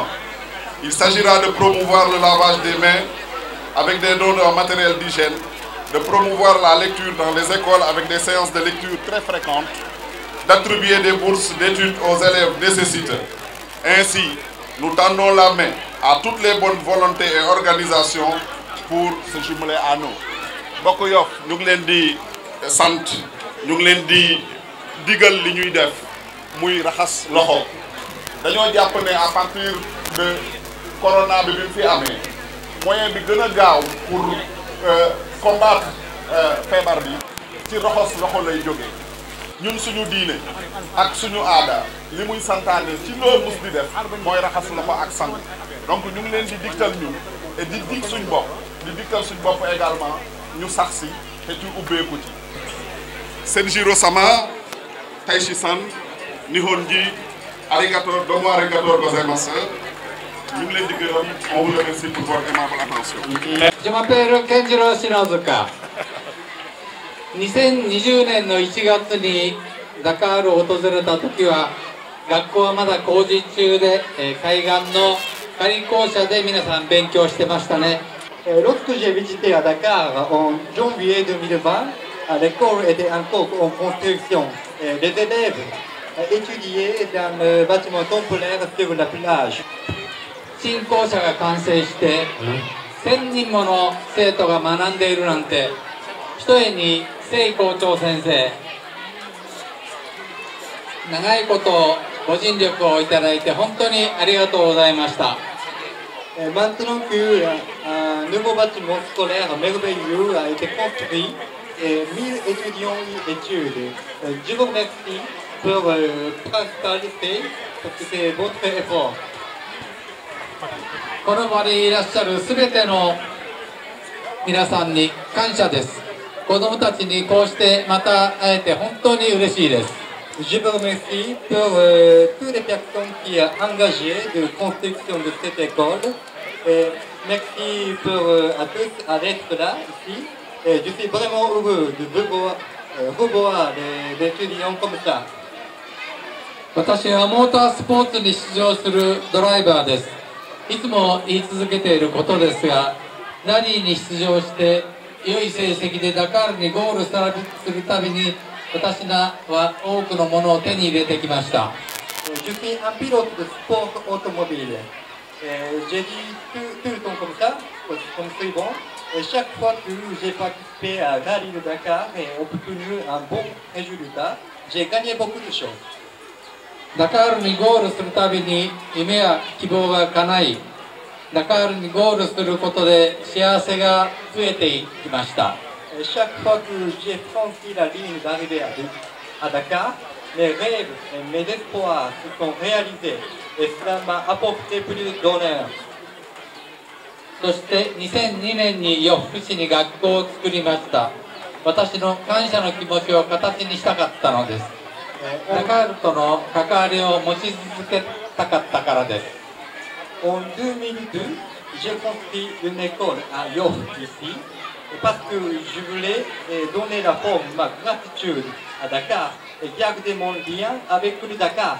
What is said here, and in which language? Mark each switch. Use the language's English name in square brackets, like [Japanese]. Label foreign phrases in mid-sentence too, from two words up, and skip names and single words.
[French] Il s'agira de promouvoir le lavage des mains avec des dons de matériel d'hygiène, de promouvoir la lecture dans les écoles avec des séances de lecture très fréquentes, d'attribuer des bourses d'études aux élèves nécessiteux. Ainsi, nous tendons la main à toutes les bonnes volontés et organisations pour se jumeler à nous. [Wolof] Mbokk Yoff ñu ngi leen di sant ñu ngi leen di digal li ñuy def muy raxas loxo dañoo jàpp ne [French] à partir de [Wolof] corona bi fi amee moyen bi gën a gaaw [French] pour combattre [Wolof] feebar bi ci raxas loxo lay jógee. ñun suñu diine ak suñu aada li muy santaane ci loolu mus di def mooy raxas loxo ak sang donc ñu ngi leen di digtal ñun et di dig suñ bopp di digtal suñ bopp également ñu sax si te ci ubbeeku ci. [Japanese] センジロさま 大使さん 日本人 ありがとう どうも ありがとうございます. [Wolof] Ñu ngi leen di gërëm, [French] on vous remercie pour votre aimable attention. Je m'appelle Kenjiro Shinozuka. [Japanese] 2020 年の1月にダカールを訪れた時は学校はまだ工事中で、海岸の仮校舎で皆さん勉強してましたね。 [French] Lorsque j'ai visité à Dakar en janvier 2020, l'école était encore en construction. Les élèves étudiaient dans le bâtiment temporaire sur la plage. [Japanese] 新校舎が完成して1000人もの生徒が学んでいるなんて、ひとえに聖校長先生、長いことご尽力をいただいて本当にありがとうございました。 [French] Maintenant qu'un nouveau bâtiment scolaire merveilleux a été construit et 1000 étudiants y étudient, je vous remercie pour participer, parce que c'est votre effort. [Japanese] この場にいらっしゃるすべての皆さんに感謝です。子どもたちにこうしてまた会えて本当に嬉しいです。 [French] Je vous remercie pour toutes les personnes qui sont engagées de construction de cette école. Et merci à tous d'être là ici. Et je suis vraiment heureux de revoir les étudiants comme ça. [Japanese] 私はモータースポーツに出場するドライバーです。いつも言い続けていることですが、ラリーに出場して良い成績でダカールにゴールするたびに私は多くのものを手に入れてきました。 [French] Je suis un pilote de sport automobile. J'ai dit tout le temps comme ça, comme suivant. Et chaque fois que j'ai participé à Rallye de Dakar et obtenu un bon résultat, j'ai gagné beaucoup de choses. [Japanese] ダカールにゴールするたびに夢や希望が叶い、ダカールにゴールすることで幸せが増えていきました。 [French] Et chaque fois que j'ai franchi la ligne d'arrivée à Dakar, mes rêves et mes espoirs se sont réalisés et cela m'a apporté plus d'honneur. [Japanese] そして2002年に洋服市に学校を作りました。私の感謝の気持ちを形にしたかったのです。ダカールとの関わりを持ち続けたかったからです。 [French] En 2002, j'ai construit une école à Yoff ici parce que je voulais donner la forme de ma gratitude à Dakar et garder mon lien avec le Dakar.